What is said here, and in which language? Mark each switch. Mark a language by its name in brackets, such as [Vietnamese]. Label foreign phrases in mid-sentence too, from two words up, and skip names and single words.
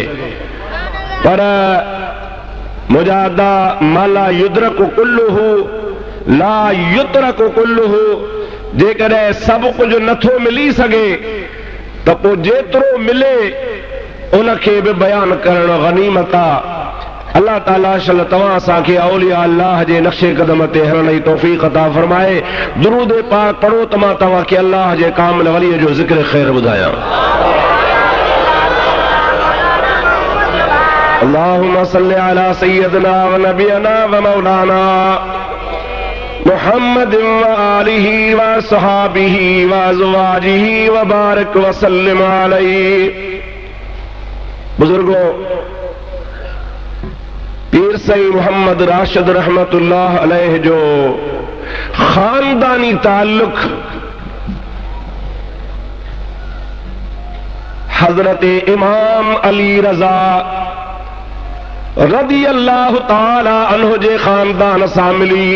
[Sindhi] पर [Arabic] مجادا ما لا يدرك كله لا يترك كله, [Sindhi] जेकॾहिं सभु कुझु नथो मिली सघे त पोइ जेतिरो मिले उनखे बि बयानु करणु गनीमत आहे। अल्लाह ताला शल तव्हां असांखे [Arabic] أولياء الله [Sindhi] जे नक्शे कदम ते हलण जी तौफ़ीक़ अता फरमाए। दुरूद पाक पढ़ो त मां तव्हांखे अल्लाह जे कामिल वलीअ जो ज़िक्र ख़ैर ॿुधायां। [Arabic] اللهم صل على سيدنا و نبينا و مولانا محمد و آله و صحبه و أزواجه و بارك و سلم عليه. [Sindhi] बुजुर्गों, पीर सईं मोहम्मद राशिद [Arabic] رحمة الله عليه [Sindhi] जो खानदानी ताल्लुक हजरत इमाम अली रजा [Arabic] رضي الله تعالى عنه [Sindhi] जे खानदान सां मिली।